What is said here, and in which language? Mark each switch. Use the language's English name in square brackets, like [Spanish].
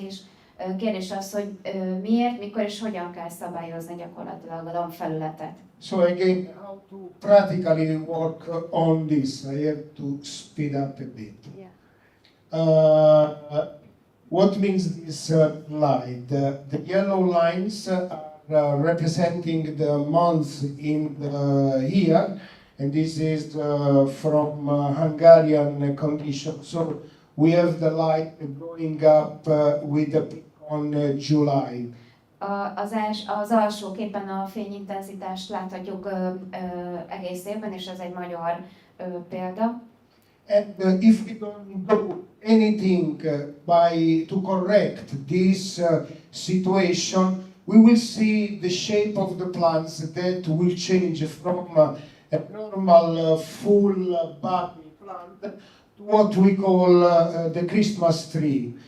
[Hungarian] És kérdés az, hogy miért, mikor és hogyan kell szabályozni gyakorlatilag a lombfelületet. [English] So again, how to practically work on this? I have to speed up a bit. Yeah. What means this slide? The yellow lines are representing the months in the year, and this is from Hungarian conditions. So we have the light going up with the peak on July. [Hungarian] Az alsó képen a fényintenzitást láthatjuk egész évben, és ez egy magyar példa. [English] And if we don't do anything to correct this situation, we will see the shape of the plants that will change from a normal full body plant to what we call the Christmas tree.